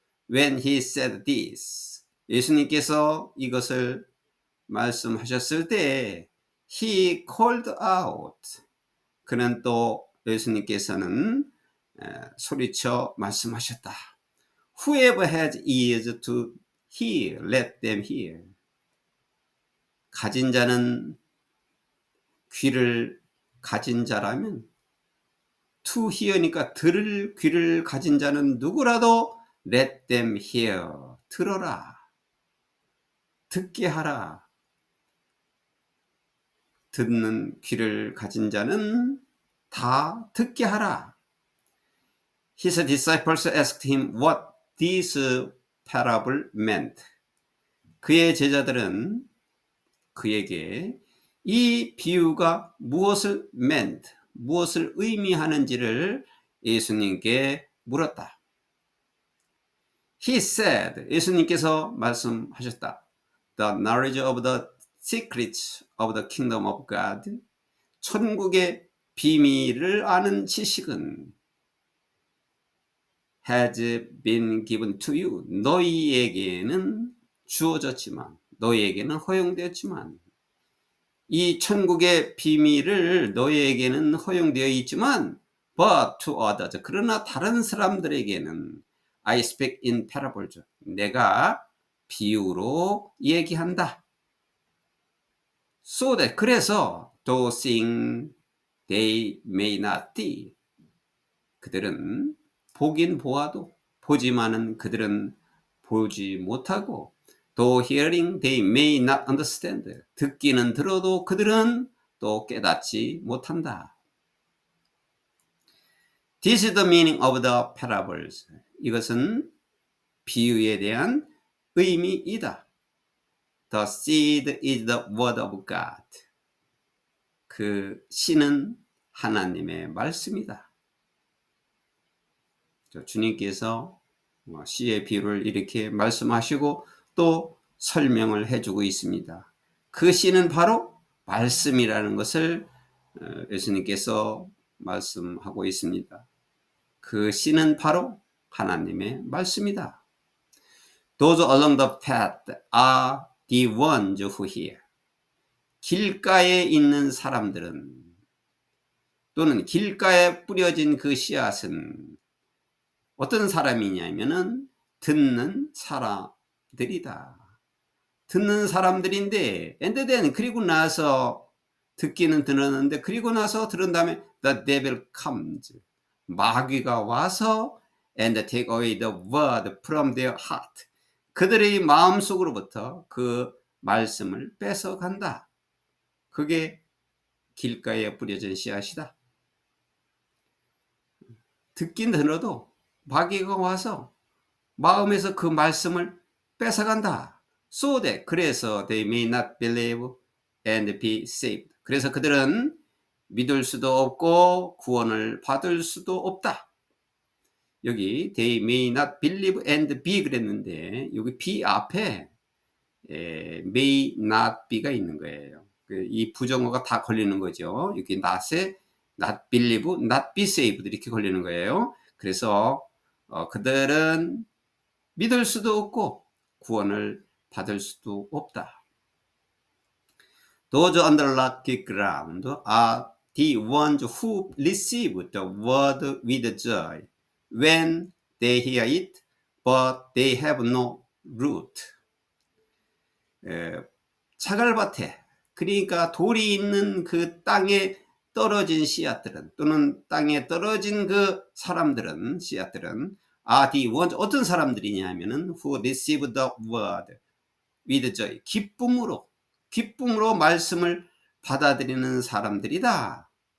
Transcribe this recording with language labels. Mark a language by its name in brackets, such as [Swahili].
[English] When he said this, [Korean] 예수님께서 이것을 말씀하셨을 때 [English] he called out. [Korean] 그는 또 예수님께서는 소리쳐 말씀하셨다. [English] Whoever has ears to hear, let them hear. [Korean] 가진 자는 귀를 가진 자라면 [English] to hear [Korean] 니까 들을 귀를 가진 자는 누구라도 [English] let them hear. [Korean] 들어라. 듣게 하라. 듣는 귀를 가진 자는 다 듣게 하라. [English] His disciples asked him what this parable meant. [Korean] 그의 제자들은 그에게 이 비유가 무엇을 [English] meant, [Korean] 무엇을 의미하는지를 예수님께 물었다. He said, 예수님께서 말씀하셨다. [English] The knowledge of the secrets of the kingdom of God. [Korean] 천국의 비밀을 아는 지식은 [English] has been given to you. [Korean] 너희에게는 주어졌지만, 너희에게는 허용되었지만, 이 천국의 비밀을 너희에게는 허용되어 있지만, [English] but to others. [Korean] 그러나 다른 사람들에게는 [English] I speak in parables. [Korean] 내가 비유로 얘기한다. [English] So that [Korean] 그래서 [English] though seeing they may not see. [Korean] 그들은 보긴 보아도 보지만은 그들은 보지 못하고 [English] though hearing they may not understand. [Korean] 듣기는 들어도 그들은 또 깨닫지 못한다. [English] This is the meaning of the parables. [Korean] 이것은 비유에 대한 의미이다. [English] The seed is the word of God. [Korean] 그 씨는 하나님의 말씀이다. 주님께서 씨의 비유를 이렇게 말씀하시고 또 설명을 해주고 있습니다. 그 씨는 바로 말씀이라는 것을 예수님께서 말씀하고 있습니다. 그 씨는 바로 하나님의 말씀이다. [English] Those along the path are the ones who hear. [Korean] 길가에 있는 사람들은 또는 길가에 뿌려진 그 씨앗은 어떤 사람이냐면은 듣는 사람들이다. 듣는 사람들인데 [English] and then [Korean] 그리고 나서 듣기는 들었는데 그리고 나서 들은 다음에 [English] the devil comes. [Korean] 마귀가 와서 [English] and take away the word from their heart. [Korean] 그들의 마음속으로부터 그 말씀을 뺏어간다. 그게 길가에 뿌려진 씨앗이다. 듣긴 들어도 마귀가 와서 마음에서 그 말씀을 뺏어간다. [English] So that, [Korean] 그래서 [English] they may not believe and be saved. [Korean] 그래서 그들은 믿을 수도 없고 구원을 받을 수도 없다. 여기 [English] they may not believe and be [Korean] 그랬는데 여기 be 앞에 [English] may not be [Korean] 가 있는 거예요. 이 부정어가 다 걸리는 거죠. 여기 not에 [English] not believe, not be saved [Korean] 이렇게 걸리는 거예요. 그래서 그들은 믿을 수도 없고 구원을 받을 수도 없다. [English] Those under rocky ground are the ones who receive the word with joy when they hear it, but they have no root. [Korean] 차갈밭에, 그러니까 돌이 있는 그 땅에 떨어진 씨앗들은, 또는 땅에 떨어진 그 사람들은, 씨앗들은 [English] are the ones, [Korean] 어떤 사람들이냐 하면은 [English] who receive the word with joy, [Korean] 기쁨으로 말씀을 받아들이는 사람들이다.